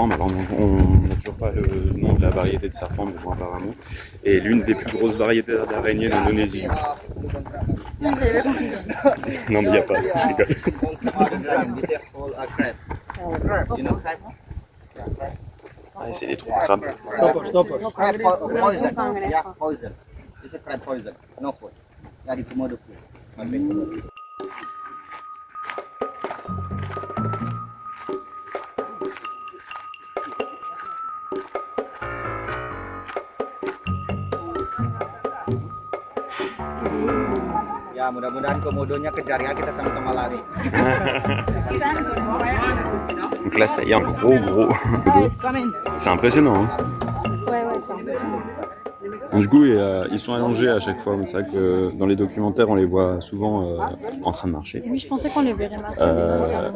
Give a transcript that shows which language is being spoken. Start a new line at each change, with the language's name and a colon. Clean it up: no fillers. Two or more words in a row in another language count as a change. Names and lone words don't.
French: Mais alors, on n'a toujours pas le nom de la variété de serpents, mais bon, apparemment. Et l'une des plus grosses variétés d'araignées d'Indonésie. Non, j'avais pas compris. Non, mais il n'y a pas, je rigole. Ah, c'est des trous de crabe. Stopper.
English: Crab poison. Yeah, poison. It's a crab poison. No food. Yeah, the komodo food. Not big komodo.
Indonesian: Ya, mudah-mudahan komodonya kejar ya, kita sama-sama lari.
French: Donc là, ça y est, un gros komodo. C'est impressionnant, hein. Ouais, c'est impressionnant. Donc, du coup, ils sont allongés à chaque fois. C'est vrai que dans les documentaires, on les voit souvent en train de marcher. Oui, je pensais qu'on les verrait marcher.